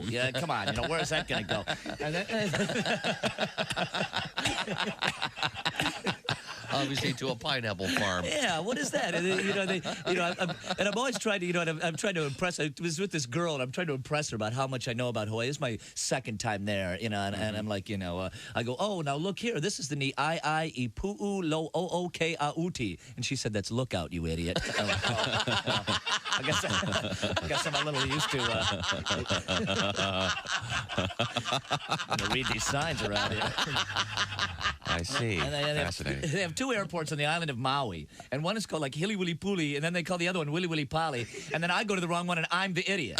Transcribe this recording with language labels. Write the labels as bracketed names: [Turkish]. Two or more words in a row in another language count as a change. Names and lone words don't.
[English] Yeah, come on, where's that going to go? And obviously to a pineapple farm. Yeah, what is that? And I'm always trying to, I'm trying to impress. I was with this girl, and I'm trying to impress her about how much I know about Hawaii. This is my second time there, and I'm like, I go, oh, now look here. This is the Ni-I-I-I-Pu'u lo O-O-K-A-Uti. And she said, that's lookout, you idiot. I'm like, I guess I'm a little used to read these signs around here. I see. And Fascinating. they have 2 airports on the island of Maui, and one is called like Hilly Willy Puli, and then they call the other one Willy Willy Pali, and then I go to the wrong one, and I'm the idiot.